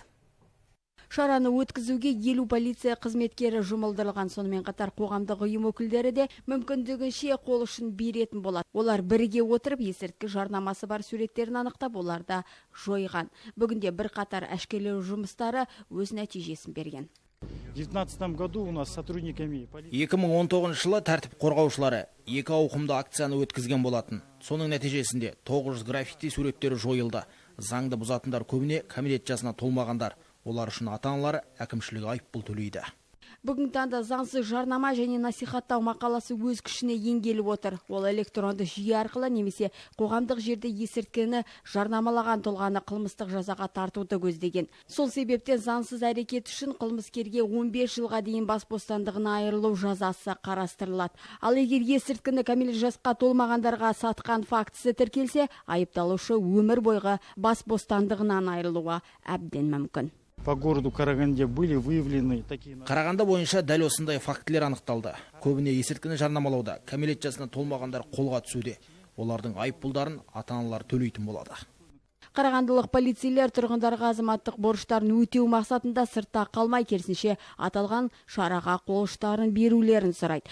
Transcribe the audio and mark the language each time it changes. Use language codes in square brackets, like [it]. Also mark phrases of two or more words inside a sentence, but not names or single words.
[kk] Шараны өткізуге 50 полиция қызметкері жұмылдырылған, сонымен қатар қоғамдық ұйым өкілдері де мүмкіндігінше қол ұшын беретін болады. Олар бірге отырып есірткі жарнамасы бар суреттерін анықтап, оларда жойған. Бүгінде бір қатар әшкерлеу жұмыстары өз нәтижесін берген. [ru] 2019 году у нас сотрудниками [kk] 2019 жылы тәртіп қорғаушылары 2 ауқымды акцияны өткізген болатын. Соның нәтижесінде 900 граффити суреттері жойылды. Заңды бұзатындар көбіне кәмелет жасына толмағандар. Олар үшін ата-аналары әкімшілік айыппұл төлейді. Бүгінгі таңда заңсыз жарнама және насихаттау мақаласы өз күшіне енгеліп отыр. Ол электронды жүйе арқылы немесе қоғамдық жерде есірткіні жарнамалаған тұлғаны қылмыстық жазаға тартуды көздеген. Сол себептен заңсыз әрекет үшін қылмыскерге 15 жылға дейін бас бостандығына айырылу жазасы қарастырылады. Ал егер есірткіні кәмелет жасқа толмағандарға сатқан фактісі тіркелсе, айыпталушы өмір бойғы бас бостандығынан айырылуға әбден мүмкін. [ru] По городу Караганде были выявлены такие... [kk] Қарағанды бойынша дәл осындай фактілер анықталды. Көбіне есірткіні жарнамалауда кәмелет жасына толмағандар қолға түсуде. Олардың айыппұлдарын ата-аналар төлейтін болады. Қарағандылық полицейлер тұрғындарға азаматтық борыштарын өтеу мақсатында сыртта қалмай, керісінше аталған шараға қол ұштарын берулерін сұрайды.